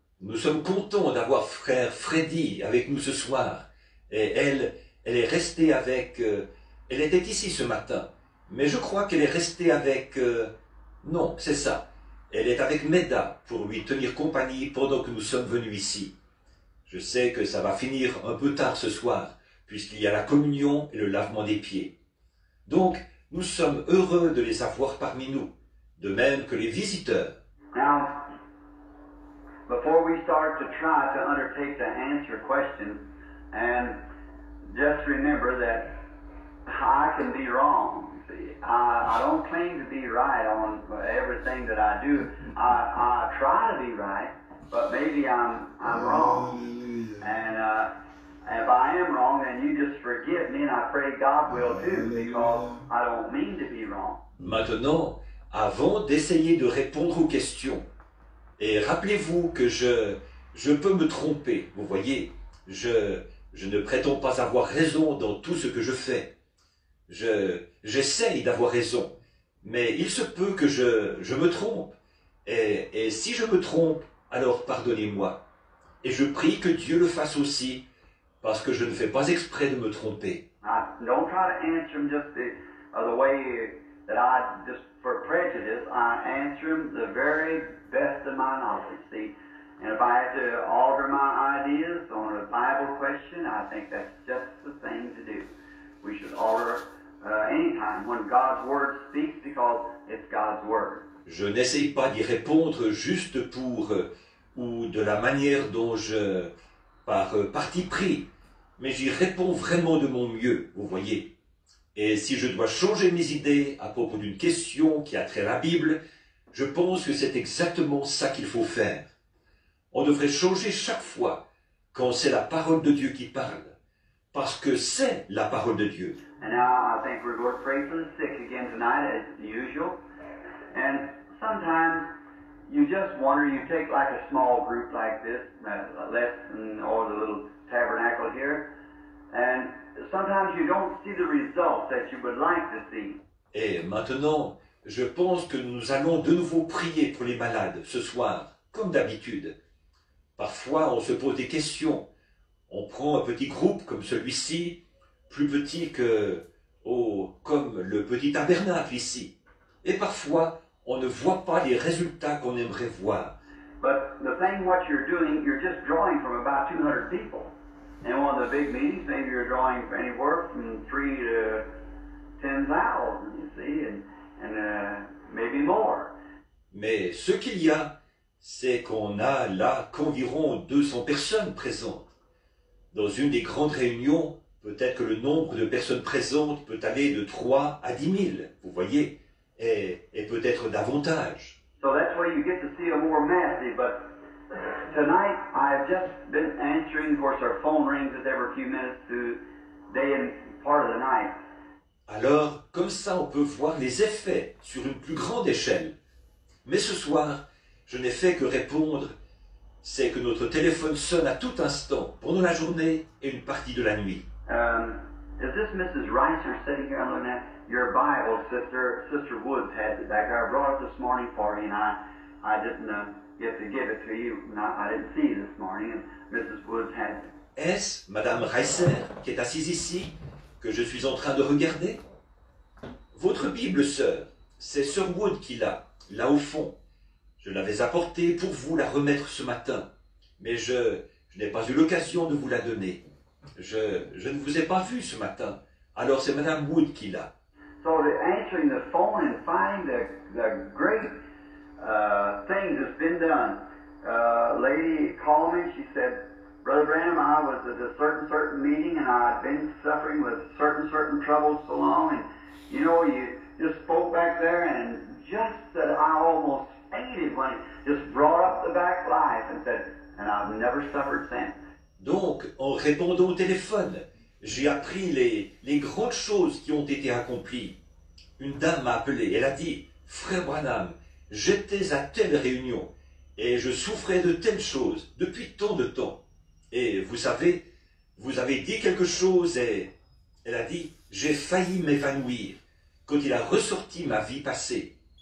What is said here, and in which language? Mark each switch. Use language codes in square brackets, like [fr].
[fr] Nous sommes contents d'avoir frère Freddy avec nous ce soir, et elle est restée avec, elle était ici ce matin, mais je crois qu'elle est restée avec, non, c'est ça. Elle est avec Meda pour lui tenir compagnie pendant que nous sommes venus ici. Je sais que ça va finir un peu tard ce soir, puisqu'il y a la communion et le lavement des pieds. Donc, nous sommes heureux de les avoir parmi nous, de même que les visiteurs. [en] Now, before we start to try to undertake to answer questions, and just remember that I can be wrong. I don't claim to be right on everything that I do. I try to be right, but maybe I'm wrong. And if I am wrong, then you just forgive me, and I pray God will too, because I don't mean to be wrong. [fr] Maintenant, avant d'essayer de répondre aux questions, et rappelez-vous que je peux me tromper, vous voyez, je ne prétends pas avoir raison dans tout ce que je fais. J'essaye d'avoir raison, mais il se peut que je me trompe. Et si je me trompe, alors pardonnez-moi. Et je prie que Dieu le fasse aussi, parce que je ne fais pas exprès de me tromper. [en] Don't try to answer them just the way that I, just for prejudice, I answer them the very best of my knowledge, see. And if I have to alter my ideas on a Bible question, I think that's just the thing to do. We should alter anytime when God's Word speaks, because it's God's Word. [fr] Je n'essaye pas d'y répondre juste pour ou de la manière dont par parti pris, mais j'y réponds vraiment de mon mieux, vous voyez. Et si je dois changer mes idées à propos d'une question qui a trait à la Bible, je pense que c'est exactement ça qu'il faut faire. On devrait changer chaque fois quand c'est la parole de Dieu qui parle, parce que c'est la parole de Dieu. [en] And now I think we're going to pray for the sick again tonight, as usual. And sometimes you just wonder, you take like a small group like this, less than or the little tabernacle here, and sometimes you don't see the results that you would like to see. [fr] Et maintenant, je pense que nous allons de nouveau prier pour les malades ce soir, comme d'habitude. Parfois, on se pose des questions. On prend un petit groupe comme celui-ci, plus petit que, comme le petit tabernacle ici. Et parfois, on ne voit pas les résultats qu'on aimerait voir. [en] But the thing what you're doing, you're just drawing from about 200 people. In one of the big meetings, maybe you're drawing anywhere from 3 to 10,000, you see, and maybe more. [fr] Mais ce qu'il y a, c'est qu'on a là qu'environ 200 personnes présentes. Dans une des grandes réunions, peut-être que le nombre de personnes présentes peut aller de 3 à 10 000, vous voyez, et peut-être davantage. [en] So that's why you get to see a more massive, but tonight I've just been answering, of course our phone rings every few minutes through day and part of the night. [fr] Alors, comme ça, on peut voir les effets sur une plus grande échelle. Mais ce soir, je n'ai fait que répondre, c'est que notre téléphone sonne à tout instant, pendant la journée et une partie de la nuit. [en] Is this Mrs. Rice you're sitting here looking at? Your Bible, Sister Woods has it back there. I brought it this morning for you, and I didn't get to give it to you. Now, I didn't see you this morning, and Mrs. Woods had it. [fr] Est-ce Madame Reiser, qui est assise ici, que je suis en train de regarder? Votre Bible, sœur, c'est Sir Wood qui l'a, là au fond. Je l'avais apportée pour vous la remettre ce matin, mais je n'ai pas eu l'occasion de vous la donner. Je ne vous ai pas vu ce matin, alors c'est Madame Wood qui l'a. [en] So the answering the phone and finding the great things that's been done. Lady called me, she said, Brother Branham, I was at a certain meeting and I'd been suffering with certain troubles so long, and you know, you just spoke back there and just that I almost fainted when it just brought up the back life and said, and I've never suffered since. [fr] Donc, en répondant au téléphone, j'ai appris les grandes choses qui ont été accomplies. Une dame m'a appelé, elle a dit, Frère Branham, j'étais à telle réunion et je souffrais de telles choses depuis tant de temps. Et vous savez, vous avez dit quelque chose et elle a dit, j'ai failli m'évanouir quand il a ressorti ma vie passée.